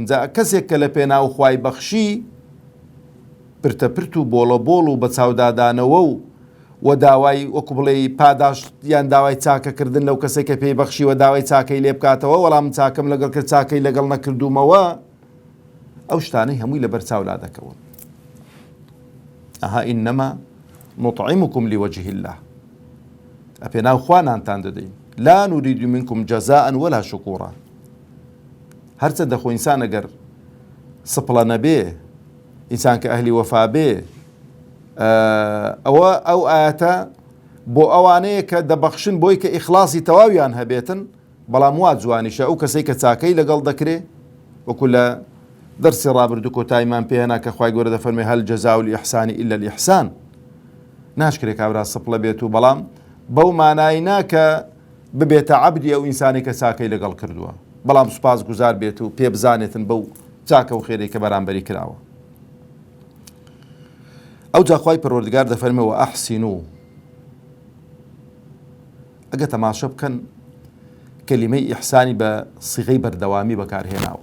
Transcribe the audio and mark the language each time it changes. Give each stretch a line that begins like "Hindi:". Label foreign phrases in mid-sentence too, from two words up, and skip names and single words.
Central Kurdish: جا کەسێک کە لە پێناو خوای بەخشی پرتەپرت و بۆڵە بۆڵ و بە چاودادانەوە و داوای وەکو بڵێ پاداش یان داوای چاکەکردن لەو کەسێک کە پێی بەخشی و داوای چاکەی لێ بکاتەوە، وەڵام چاکەم لەگەڵ کرد چاکەی لەگەڵ نەکردومەوە، ئەو شتانەی هەمووی لەبەر چاولا دەکەون.
Arabic: ئەها ئینەما نطعمكم لوجه الله،
Central Kurdish: ئەپێناو خوانانتان دەدەین،
Arabic: لا نريد منكم جزاء ولا شكورا.
Central Kurdish: هەرچە دەخۆ ئینسان ئەگەر سپڵە نەبێ، ئینسان کە ئەهلی وەفا بێ، ئەوە ئەو ئاەتە بۆ ئەوانەیە کە دەبەخشن بۆی کە ئیخلاسی تەواویان هەبێتن، بەڵام وا جوانیشە ئەو کەسەی کە چاکەی لەگەڵ دەکرێ، وەکو لە دەرسی ڕابردوو کۆتاییمان پێهێنا کە خوای گەورە دەفەرمێ
Arabic: هەل جەزاء الإحسان إلا الإحسان.
Central Kurdish: ناشکرێ کابرا سپڵە بێت و بەڵام بەو مانای ناکە ببێتە عەبدی ئەو ئینسانی کە چاکەی لەگەڵ کردووە، بەڵام سوپاس گوزار بێت و پێ بزانێتن بەو چاکە و خێرەی کە بەرامبەری کراوە. ئەو جا خوای پەروەردگار دەفەرمێەوە ئەحسینوا، ئەگە تەماشە بکەن کەلیمەی ئیحسانی بە سیغەی بەردەوامی بەکارهێناوە.